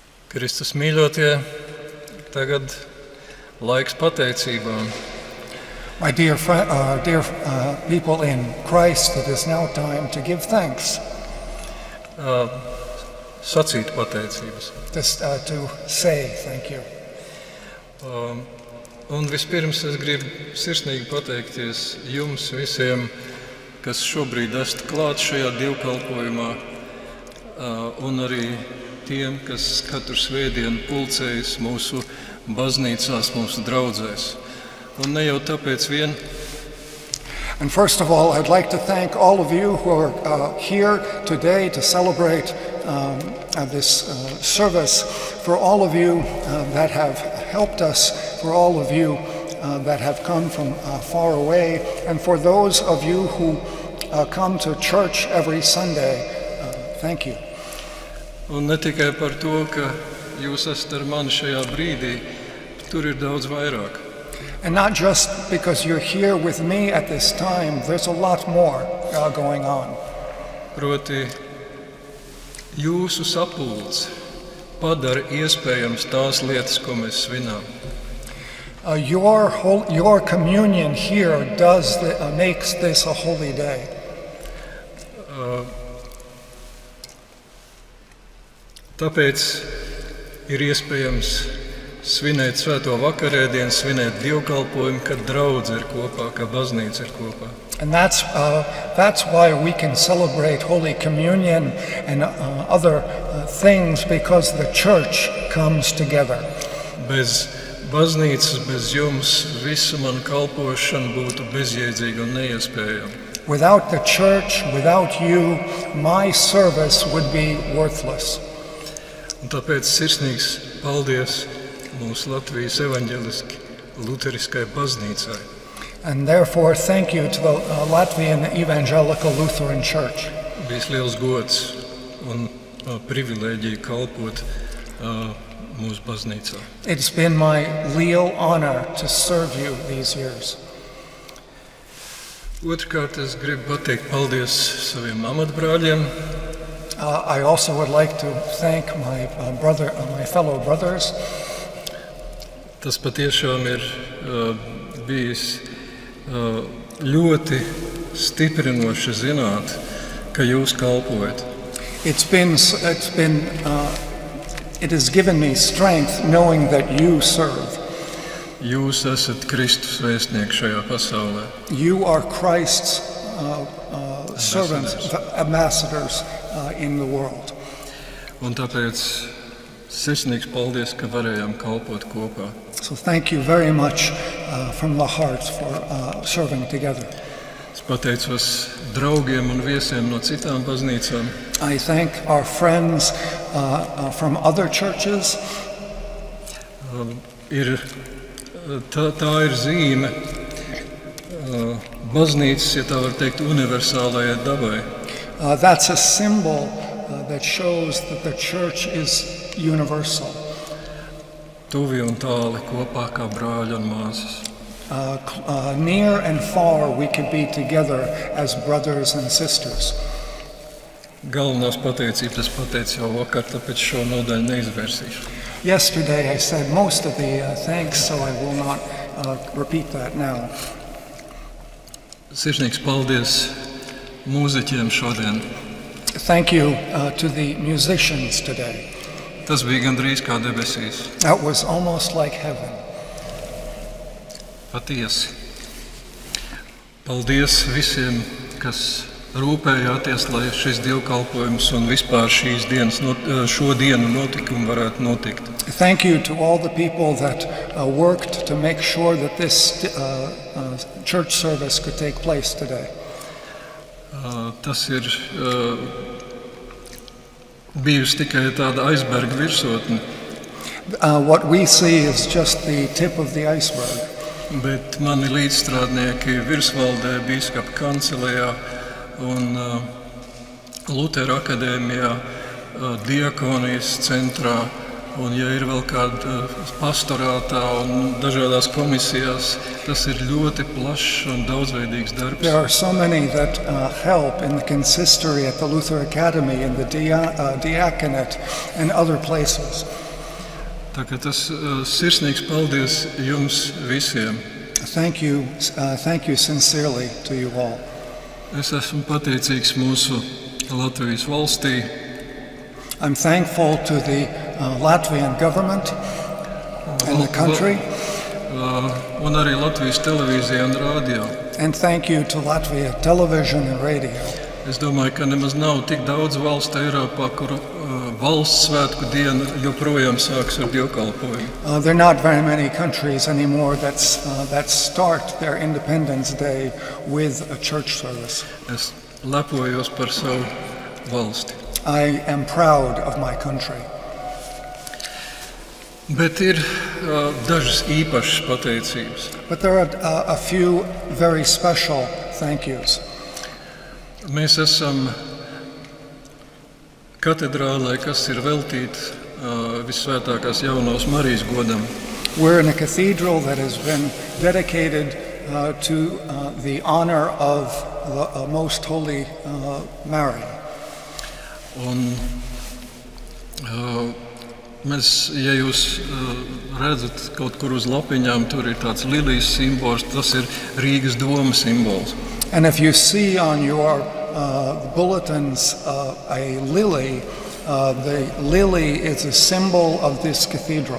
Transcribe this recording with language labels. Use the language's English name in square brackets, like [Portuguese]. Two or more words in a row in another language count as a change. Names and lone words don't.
[Latvian] Kristus mīļotie, tagad laiks pateicībām. [English] My dear people in Christ, it is now time to give thanks. [Latvian] Sacīt pateicības. [English] To say thank you. [Latvian] Un vispirms es gribu sirsnīgi pateikties jums visiem, kas šobrīd esat klāt šajā dievkalpojumā, un arī tiem, kas katru svētdienu pulcējas mūsu baznīcās, mūsu draudzēs. Un ne jau tāpēc vien. [English] And first of all, I'd like to thank all of you who are here today to celebrate this service, for all of you that have helped us, for all of you that have come from far away, and for those of you who come to church every Sunday, thank you. [Latvian] Un ne tikai par to, ka jūs esat ar mani šajā brīdī, tur ir daudz vairāk. [English] And not just because you're here with me at this time, there's a lot more going on. [Latvian] Proti, jūsu sapulce padara iespējams tās lietas, ko mēs svinām. [English] Your communion here makes this a holy day. [Latvian] Tāpēc ir iespējams svinēt svēto vakarēdienu, svinēt dievkalpojumu, kad draudze ir kopā, kad baznīca ir kopā. [English] And that's why we can celebrate Holy Communion and other things, because the church comes together. [Latvian] Bez baznīcas, bez jums, visa man kalpošana būtu bezjēdzīga un neiespējama. [English] Without the church, without you, my service would be worthless. [Latvian] Un tāpēc sirsnīgs paldies mūsu Latvijas evaņģeliski luteriskai baznīcai. [English] And therefore, thank you to the Latvian Evangelical Lutheran Church. [Latvian] Bijis liels gods un privilēģija kalpot mūsu baznīcā. [English] It's been my real honor to serve you these years. [Latvian] Otrkārt, es gribu pateikt paldies saviem amatbrāļiem. [English] I also would like to thank my fellow brothers. [Latvian] Tas patiešām ir bijis ļoti stiprinoši zināt, ka jūs kalpojat. [English] It has given me strength knowing that you serve. [Latvian] Jūs esat Kristus vēstnieki šajā pasaulē. [English] You are Christ's servants, ambassadors in the world. [Latvian] Un tāpēc sirsnīgs paldies, ka varējām kalpot kopā. [English] So thank you very much from the heart for serving together. [Latvian] Es pateicos draugiem un viesiem no citām baznīcām. [English] I thank our friends from other churches. [Latvian] Tā ir zīme baznīcas, ja tā var teikt, universālajai dabai. [English] That's a symbol that shows that the church is universal. [Latvian] Tuvi un tāli kopā kā brāļi un māsas. [English] Near and far we could be together as brothers and sisters. [Latvian] Galvenās pateicības pateicu jau vakar, tāpēc šo nodaļu neizvērsīšu. [English] Yesterday I said most of the thanks, so I will not repeat that now. [Latvian] Sirsnīgs paldies mūziķiem šodien. [English] Thank you to the musicians today. [Latvian] Tas bija gandrīz kā debesīs. [English] That was almost like heaven. [Latvian] Patiesi. Paldies visiem, kas rūpējāties, lai šis dievkalpojums un vispār šīs dienas, šo dienu notikumi varētu notikt. [English] Thank you to all the people that worked to make sure that this church service could take place today. [Latvian] Tas ir bijusi tikai tāda aizberga virsotne. [English] What we see is just the tip of the iceberg. [Latvian] Bet mani līdzstrādnieki virsvaldē, bīskapa kancelējā un Lutera akadēmijā, diakonijas centrā, un ja ir vēl kāda pastorātā un dažādās komisijās, tas ir ļoti plašs un daudzveidīgs darbs. [English] There are so many that help in the consistory at the Luther Academy, in the diaconate and other places. [Latvian] Tā kā tas sirsnīgs paldies jums visiem. [English] Thank you sincerely to you all. [Latvian] Es esmu pateicīgs mūsu Latvijas valstī. [English] I'm thankful to the Latvian government and the country. [Latvian] Un arī Latvijas televīzija un rādio. [English] And thank you to Latvia television and radio. [Latvian] Es domāju, ka nemaz nav tik daudz valstu Eiropā, kur valsts svētku diena joprojām sāks ar dievkalpojumu. [English] There are not very many countries anymore that start their Independence Day with a church service. [Latvian] Es lepojos par savu valsti. [English] I am proud of my country. [Latvian] Bet ir dažas īpašas pateicības. [English] But there are a few very special thank yous. [Latvian] Mēs esam katedrālē, kas ir veltīta Visvētākās Jaunās Marijas godam. [English] We're in a cathedral that has been dedicated to the honor of the Most Holy Mary. [Latvian] Un mēs, ja jūs redzat kaut kur uz lapiņām, tur ir tāds lilijas simbols, tas ir Rīgas doma simbols. [English] And if you see on your bulletins a lily, the lily is a symbol of this cathedral.